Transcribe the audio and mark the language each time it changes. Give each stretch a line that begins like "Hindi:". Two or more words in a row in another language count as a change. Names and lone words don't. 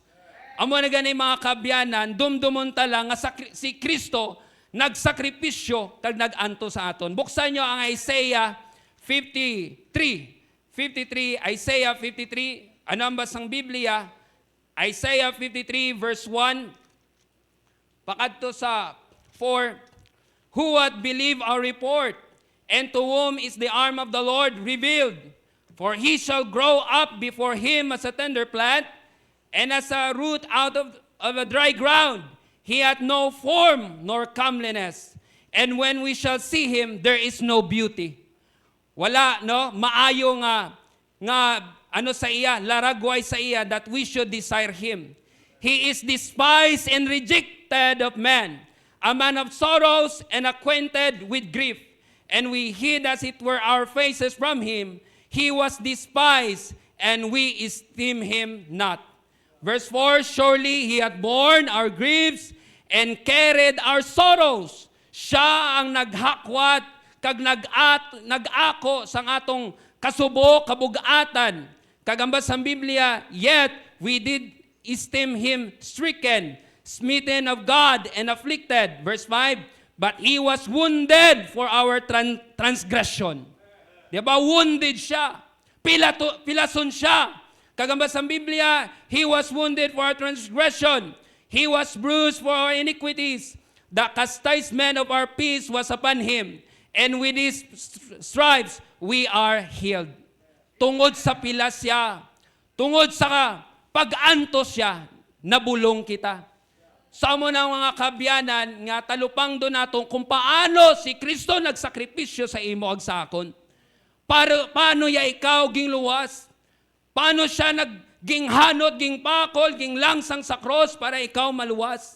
Hiligaynon: Amo na gani mga kabyanan, dumdumon tala nga si Kristo nagsakripisyo kag nag-anto sa aton.
Filipino: Buksan nyo ang Isaiah 53.
Hiligaynon: Isaiah 53, ano ang basang Biblia? Isaiah 53 verse 1, pakadto sa 4,
English: who hath believed our report, and to whom is the arm of the Lord revealed? For he shall grow up before him as a tender plant, and as a root out of a dry ground. He hath no form nor comeliness. And when we shall see him, there is no beauty.
Hiligaynon: Wala, no? Maayo nga ano sa iya, laragway sa iya,
English: that we should desire him. He is despised and rejected of men, a man of sorrows and acquainted with grief. And we hid as it were our faces from him. He was despised, and we esteem him not. Verse 4, surely he hath borne our griefs and carried our sorrows.
Hiligaynon: Siya ang naghakwat, kag nag-ako sang atong kasubo, kabugatan. Kagambas sa Biblia,
English: yet we did esteem him stricken, smitten of God, and afflicted. Verse 5, but he was wounded for our transgression.
Hiligaynon: Diba? Wounded siya. Pilason siya. Kagambas sa Biblia,
English: he was wounded for our transgression. He was bruised for our iniquities. The chastisement of our peace was upon him. And with his stripes, we are healed.
Hiligaynon: Tungod sa pilas siya, tungod sa pag-antos siya, nabulong kita. Sa mo ng mga kabyanan, nga talupang do nato kung paano si Kristo nagsakripisyo sa imo ag sakon. Paano ya ikaw ging luwas? Paano siya ging hanot, ging pakol, ging langsang sa cross para ikaw maluwas?